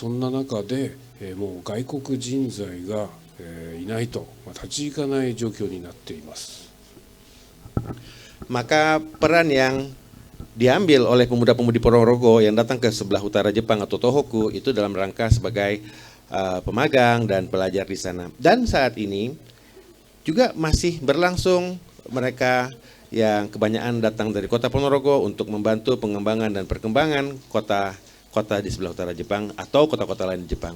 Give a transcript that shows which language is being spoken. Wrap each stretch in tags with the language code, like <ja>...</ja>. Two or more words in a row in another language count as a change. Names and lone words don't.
<ja>そんな中でもう外国人材がいないと立ち行かない状況になっています。</ja> <id>Maka peran yang diambil oleh pemuda-pemudi Ponorogo yang datang ke sebelah utara Jepang atau Tohoku itu dalam rangka sebagai pemagang dan pelajar di sana. Dan saat ini juga masih berlangsung mereka yang kebanyakan datang dari kota Ponorogo untuk membantu pengembangan dan perkembangan kota-kota di sebelah utara Jepang atau kota-kota lain di Jepang.</id>